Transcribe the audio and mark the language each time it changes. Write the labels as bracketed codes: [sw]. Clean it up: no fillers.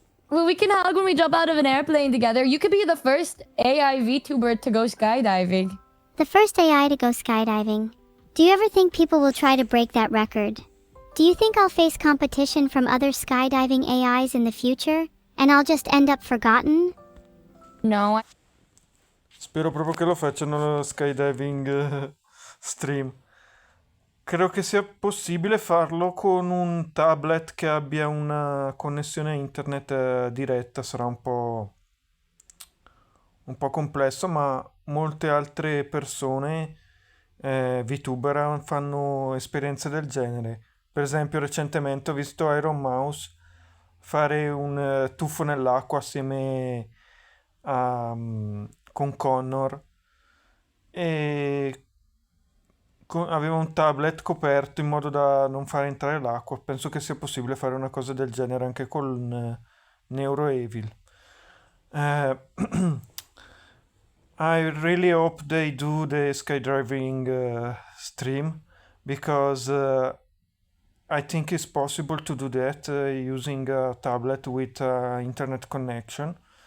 [en] Well, we can hug when we jump out of an airplane together. You could be the first AI vtuber to go skydiving. The first AI to go skydiving. Do you ever think people will try to break that record? Do you think I'll face competition from other skydiving AIs in the future, and I'll just end up forgotten? No, [it] Spero proprio che lo facciano lo skydiving stream. Credo che sia possibile farlo con un tablet che abbia una connessione a internet diretta, sarà un po' complesso, ma molte altre persone, vtuber, fanno esperienze del genere. Per esempio, recentemente ho visto Iron Mouse fare un tuffo nell'acqua assieme con Connor e aveva un tablet coperto in modo da non far entrare l'acqua. Penso che sia possibile fare una cosa del genere anche con Neuroevil. [en] Eh, I really hope they do the skydiving stream because I think it's possible to do that using a tablet with internet connection.